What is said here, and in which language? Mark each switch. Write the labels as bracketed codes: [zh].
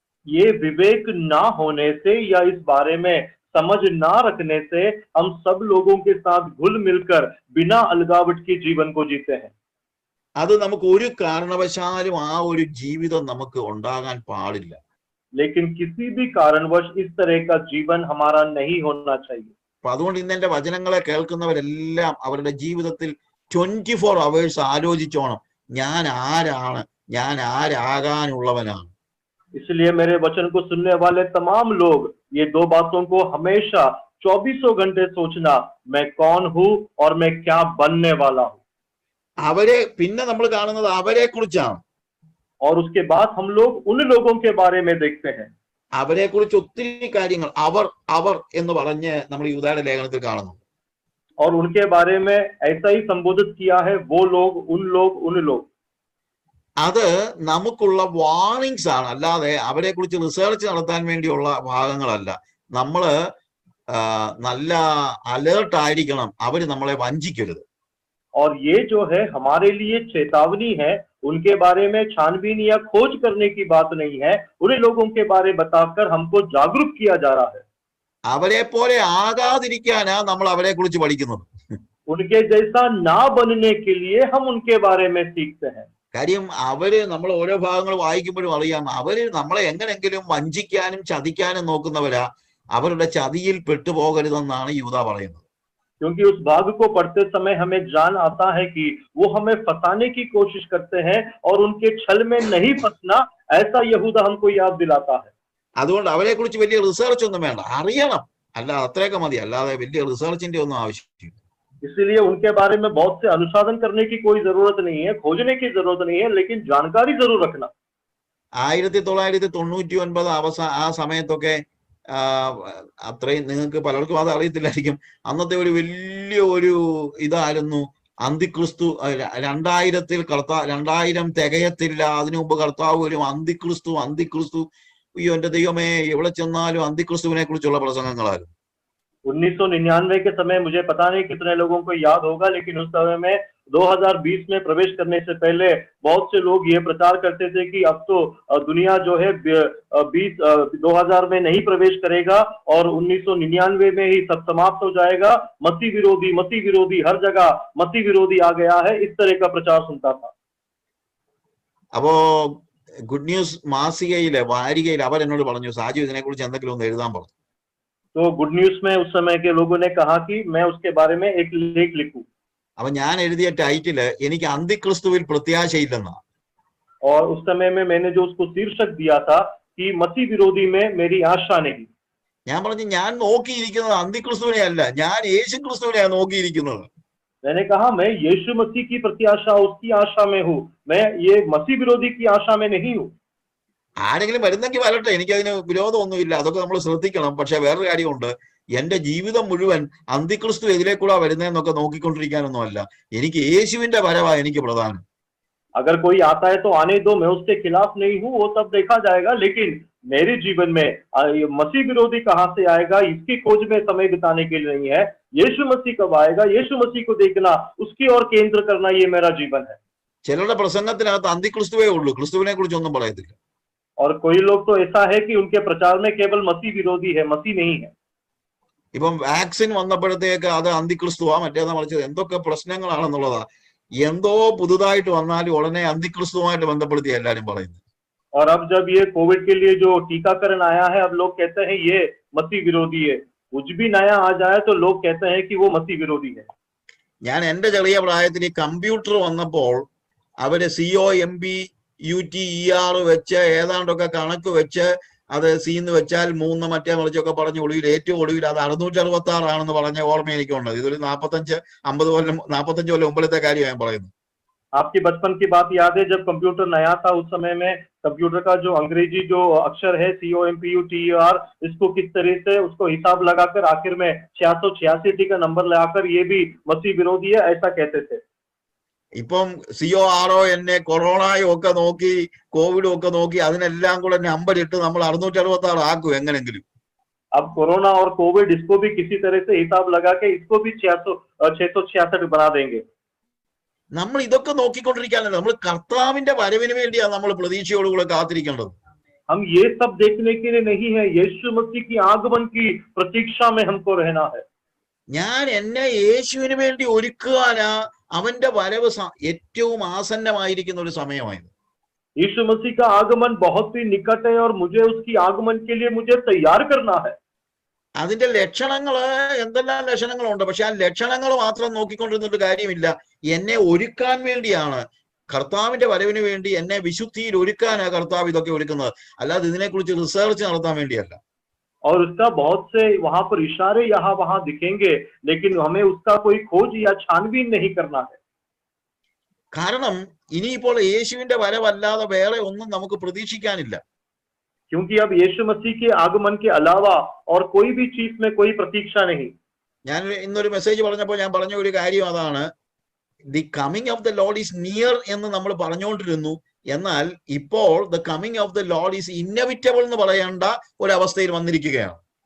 [hi] ये विवेक ना होने से या इस बारे में समझ ना रखने से हम सब लोगों के साथ घुल मिलकर बिना अलगावट के जीवन को जीते हैं। [ml] അത് നമുക്ക് ഒരു കാരണവശാലും ആ ഒരു ജീവിതം നമുക്ക് ഉണ്ടാകാൻ പാടില്ല. [hi] लेकिन किसी भी कारणवश इस तरह का जीवन हमारा नहीं होना चाहिए। [ml] അപ്പൊ അതുകൊണ്ട് ഇന്ന് എന്റെ വചനങ്ങളെ കേൾക്കുന്നവരെല്ലാം അവരുടെ ജീവിതത്തിൽ 24 hours ആലോചിച്ചോണം, ഞാൻ ആരാണ്, ഞാൻ ആരാകാനുള്ളവനാണ്. [hi] इसलिए मेरे वचन को सुनने वाले तमाम लोग ये दो बातों को हमेशा 24 घंटे सोचना, मैं कौन हूँ और मैं क्या बनने वाला हूँ। [ml] അവരെ പിന്നെ നമ്മൾ കാണുന്നത് അവരെ കുറിച്ചാണ്. [hi] और उसके बाद हम लोग उन लोगों के बारे में देखते हैं। [ml] അവരെ കുറിച്ച് ഒത്തിരി കാര്യങ്ങൾ അവർ എന്ന് പറഞ്ഞ് നമ്മൾ യൂദായുടെ ലേഖനത്തിൽ കാണുന്നു. [hi] और उनके बारे में ऐसा ही संबोधित किया है, वो लोग, उन लोग। [ml] അത് നമുക്കുള്ള വാർണിങ്സ് ആണ്, അല്ലാതെ അവരെ കുറിച്ച് റിസർച്ച് നടത്താൻ വേണ്ടിയുള്ള ഭാഗങ്ങളല്ല. നമ്മള് നല്ല അലേർട്ട് ആയിരിക്കണം, അവര് നമ്മളെ വഞ്ചിക്കരുത്. [hi] और ये जो है हमारे लिए चेतावनी है, उनके बारे में छानबीन या खोज करने की बात नहीं है, उन्हीं लोगों के बारे बताकर हमको जागरूक किया जा रहा है। [ml] അവരെ പോലെ ആകാതിരിക്കാനാ നമ്മൾ അവരെ കുറിച്ച് പഠിക്കുന്നത്. [hi] उनके जैसा ना बनने के लिए हम उनके बारे में सीखते हैं। [ml] കാര്യം അവര് നമ്മൾ ഓരോ ഭാഗങ്ങൾ വായിക്കുമ്പോഴും അറിയാം, അവര് നമ്മളെ എങ്ങനെങ്കിലും വഞ്ചിക്കാനും ചതിക്കാനും നോക്കുന്നവരാ. അവരുടെ ചതിയിൽ പെട്ടുപോകരുതെന്നാണ് യൂദ പറയുന്നത്. [hi] क्योंकि उस भाग को पढ़ते समय हमें जान आता है कि वो हमें फंसाने की कोशिश करते हैं और उनके छल में नहीं फंसना, ऐसा यहूदा हमको याद दिलाता है। [ml] അതുകൊണ്ട് അവരെ കുറിച്ച് വലിയ റിസർച്ച് ഒന്നും വേണ്ട, അറിയണം, അല്ല അത്രയൊക്കെ മതി, അല്ലാതെ വലിയ റിസർച്ചിന്റെ ഒന്നും ആവശ്യമില്ല. [hi] इसलिए उनके बारे में बहुत से अनुसंधान करने की कोई जरूरत नहीं है, खोजने की जरूरत नहीं है, लेकिन जानकारी जरूर रखना। [ml] 1999 ആ സമയത്തൊക്കെ അത്രയും നിങ്ങൾക്ക് പലർക്കും അത് അറിയത്തില്ലായിരിക്കും. അന്നത്തെ ഒരു വലിയ ഒരു ഇതായിരുന്നു അന്തിക്രിസ്തു. 2000 തികയത്തില്ല, അതിനു മുമ്പ് കർത്താവ് വരും, അന്തിക്രിസ്തു. അയ്യോ എന്റെ ദൈവമേ, എവിടെ ചെന്നാലും അന്തിക്രിസ്തുവിനെ കുറിച്ചുള്ള പ്രസംഗങ്ങളായിരുന്നു. [hi] 1999 के समय मुझे पता नहीं कितने लोगों को याद होगा, लेकिन उस समय में 2020 में प्रवेश करने से पहले बहुत से लोग ये प्रचार करते थे कि अब तो दुनिया जो है 2000 में नहीं प्रवेश करेगा और 1999 में ही सब समाप्त हो जाएगा। मसीह विरोधी, हर जगह मसीह विरोधी आ गया है, इस तरह का प्रचार सुनता था। [ml] അപ്പോ ഗുഡ് ന്യൂസ് മാസികയിലെ വാരികയിൽ അവരെന്നോട് പറഞ്ഞു, സാജു ഇതിനെ കുറിച്ച് എന്തെങ്കിലും ഒന്ന് എഴുതാൻ പറഞ്ഞു. [hi] तो गुड न्यूज में उस समय के लोगों ने कहा कि मैं उसके बारे में एक लेख लिखूं। [ml] അപ്പൊ ഞാൻ എഴുതിയ ടൈറ്റില് എനിക്ക് അന്തിക്രിസ്തുവിൽ പ്രത്യാശയില്ലെന്നാ. [hi] और उस समय में मैंने जो उसको शीर्षक दिया था कि मसीह विरोधी में मेरी आशा नहीं। [ml] ഞാൻ പറഞ്ഞു, ഞാൻ നോക്കിയിരിക്കുന്നത് അന്തിക്രിസ്തുവിനെ അല്ല, ഞാൻ യേശു ക്രിസ്തുവിനെയാണ് നോക്കിയിരിക്കുന്നത്. [hi] मैंने कहा मैं यीशु मसीह की प्रत्याशा, उसकी आशा में हूँ, मैं ये मसीह विरोधी की आशा में नहीं हूँ। [ml] ആരെങ്കിലും വരുന്നെങ്കിൽ വരട്ടെ, എനിക്കതിന് വിരോധമൊന്നുമില്ല, അതൊക്കെ നമ്മൾ ശ്രദ്ധിക്കണം. പക്ഷെ വേറൊരു കാര്യമുണ്ട്, എന്റെ ജീവിതം മുഴുവൻ അന്തിക്രിസ്തു എതിലേക്കൂടാ വരുന്നതെന്നൊക്കെ നോക്കിക്കൊണ്ടിരിക്കാനൊന്നും അല്ല. എനിക്ക് യേശുവിന്റെ വരവാ എനിക്ക് പ്രധാനം. [hi] अगर कोई आता है तो आने दो, मैं उसके खिलाफ नहीं हूँ, वो तब देखा जाएगा, लेकिन मेरे जीवन में मसीह विरोधी कहाँ से आएगा, इसकी खोज में समय बिताने के लिए नहीं है। यीशु मसीह कब आएगा, यीशु मसीह को देखना, उसकी ओर केंद्र करना, ये मेरा जीवन है। [ml] ചിലരുടെ പ്രസംഗത്തിനകത്ത് അന്തിക്രിസ്തുവേ ഉള്ളൂ, ക്രിസ്തുവിനെ കുറിച്ചൊന്നും പറയത്തില്ല. [hi] और कोई लोग तो ऐसा है कि उनके प्रचार में केवल मसीह विरोधी है, मसीह नहीं है। [ml] ഇപ്പം വാക്സിൻ വന്നപ്പോഴത്തേക്ക് അത് അന്തിക്രിസ്തുവാ, മറ്റേതാ മറിച്ചത്, എന്തൊക്കെ പ്രശ്നങ്ങളാണെന്നുള്ളതാ. എന്തോ പുതുതായിട്ട് വന്നാലും ഉടനെ അന്തിക്രിസ്തുവുമായിട്ട് ബന്ധപ്പെടുത്തി എല്ലാരും പറയുന്നത്. [hi] और अब जब ये कोविड के लिए जो टीकाकरण आया है, अब लोग कहते हैं ये मसीह विरोधी है। कुछ भी नया आ जाए तो लोग कहते हैं कि वो मसीह विरोधी है। [ml] ഞാൻ എന്റെ ചെറിയ പ്രായത്തിൽ ഈ കമ്പ്യൂട്ടർ വന്നപ്പോൾ അവര് COMPUTER വെച്ച് ഏതാണ്ടൊക്കെ കണക്ക് വെച്ച് അത് സീന്ന് വെച്ചാൽ 3 മറ്റേ മറിച്ചൊക്കെ പറഞ്ഞ ഒടുവിൽ ഏറ്റവും ഒടുവിൽ അത് 666 ആണെന്ന് പറഞ്ഞ ഓർമ്മ എനിക്കുണ്ട്. ഇതൊരു 45-50 കൊല്ലം മുമ്പിലത്തെ കാര്യം ഞാൻ പറയുന്നു. [hi] आपकी बचपन की बात याद है, जब कंप्यूटर नया था, उस समय में कंप्यूटर का जो अंग्रेजी जो अक्षर है COMPUTER, इसको किस तरह से उसको हिसाब लगाकर आखिर में 686 का नंबर लगाकर ये भी मसीह विरोधी है, ऐसा कहते थे। [ml] ഇപ്പം CORON കൊറോണയും ഒക്കെ നോക്കി കോവിഡും ഒക്കെ നോക്കി അതിനെല്ലാം കൂടെ നമ്പർ ഇട്ട് നമ്മൾ 666 ആക്കും എങ്ങനെങ്കിലും. [hi] अब कोरोना और कोविड, इसको भी किसी तरह से हिसाब लगा के इसको भी 666 बना देंगे। [ml] നമ്മൾ ഇതൊക്കെ നോക്കിക്കൊണ്ടിരിക്കാനല്ല, നമ്മൾ കർത്താവിന്റെ വരവിന് വേണ്ടിയാണ് നമ്മൾ പ്രതീക്ഷയോടുകൂടെ കാത്തിരിക്കേണ്ടത്. [hi] हम ये सब देखने के लिए नहीं है, यीशु मसीह की आगमन की प्रतीक्षा में हमको रहना है। [ml] ഞാൻ എന്നെ യേശുവിന് വേണ്ടി ഒരുക്കുവാനാ അവന്റെ വരവ് ഏറ്റവും ആസന്നമായിരിക്കുന്ന ഒരു സമയമായത്. [hi] यीशु मसीह का आगमन बहुत ही निकट है और मुझे उसकी आगमन के लिए मुझे तैयार करना है। [ml] അതിന്റെ ലക്ഷണങ്ങള് എന്തെല്ലാം ലക്ഷണങ്ങളുണ്ട്, പക്ഷെ ആ ലക്ഷണങ്ങൾ മാത്രം നോക്കിക്കൊണ്ടിരുന്നിട്ട് കാര്യമില്ല. എന്നെ ഒരുക്കാൻ വേണ്ടിയാണ്, കർത്താവിന്റെ വരവിന് വേണ്ടി എന്നെ വിശുദ്ധിയിൽ ഒരുക്കാനാ കർത്താവ് ഇതൊക്കെ ഒരുക്കുന്നത്, അല്ലാതെ ഇതിനെക്കുറിച്ച് റിസർച്ച് നടത്താൻ വേണ്ടിയല്ല. [hi] और उसका बहुत से वहां पर इशारे यहाँ वहां दिखेंगे, लेकिन हमें उसका कोई खोज या छानबीन नहीं करना है। [ml] കാരണം ഇനിയിപ്പോൾ യേശുവിന്റെ വരവല്ലാതെ വേറെ ഒന്നും നമുക്ക് പ്രതീക്ഷിക്കാനില്ല. [hi] क्योंकि अब यीशु मसीह के आगमन के अलावा और कोई भी चीज में कोई प्रतीक्षा नहीं। [ml] ഞാൻ ഇന്നൊരു മെസ്സേജ് പറഞ്ഞപ്പോൾ ഞാൻ പറഞ്ഞ ഒരു കാര്യം അതാണ്, [en] the coming of the lord is near [ml] എന്ന് നമ്മൾ പറഞ്ഞുകൊണ്ടിരുന്നു. എന്നാൽ ഇപ്പോൾ [en] the coming of the lord is inevitable [ml] എന്ന് പറയേണ്ട ഒരവസ്ഥയിൽ വന്നിരിക്കുകയാണ്.